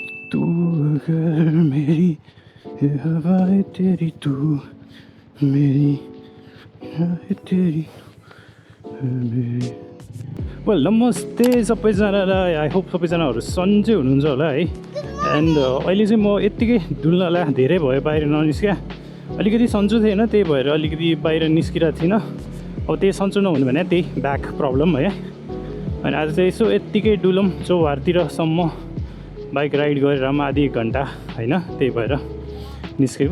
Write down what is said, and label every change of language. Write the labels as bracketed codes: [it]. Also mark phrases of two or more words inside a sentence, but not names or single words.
[hi] तू अगर मेरी ये हवाएं तेरी तू मेरी हवाएं तेरी मेरी। [ne] वेल नमस्ते सबैजनालाई, [en] I hope [ne] सबैजनाहरू सन्चै हुनुहुन्छ होला है। एन्ड अहिले चाहिँ म यत्तिकै डुल्नलाई धेरै भयो बाहिर ननिस्किया, अलिकति सन्चो थिएन, त्यही भएर अलिकति बाहिर निस्किरहेको थिइनँ। अब त्यही सन्चो नहुने भने त्यही [en] back problem [ne] है। अनि आज चाहिँ यसो यत्तिकै डुलौँ चौहारतिरसम्म [en] bike ride [ne] गरेर आधी 1 घन्टा होइन, त्यही भएर निस्केको।